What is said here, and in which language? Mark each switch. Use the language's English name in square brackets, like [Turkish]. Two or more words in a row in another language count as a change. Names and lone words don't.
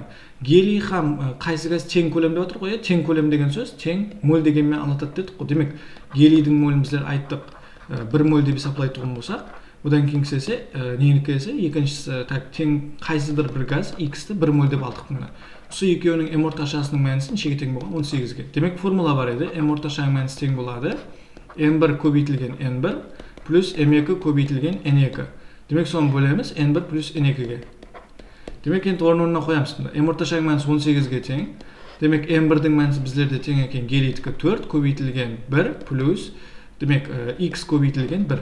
[Uzbek] Geliy ham qaysi gaz teng ko'lam deb o'tirib qo'yadi. Teng ko'lam degan so'z teng mol deganni anglatadi dedik. Demak, geliyning molini bizlar aytdik 1 mol deb hisoblaydigan bo'lsak, bundan keyingisi esa neniki esa ikkinchisi teng qaysidir bir gaz x ni 1 mol deb oldik buni. [Kazakh] Осы екеуінің m орташасының мәнісі нешеге тең болған? 18-ге. Демек формула бар еді. m орташаның мәнісі тең болады n1 көбейтілген n1 плюс m2 көбейтілген n2. Демек соны бөлеміз n1 плюс n2-ге. Демек енді орнына қоямыз. m орташаның мәнісі 18-ге тең. Демек m1-дің мәнісі біздерде тең екен гелийтікі 4 көбейтілген 1 плюс демек x көбейтілген 1.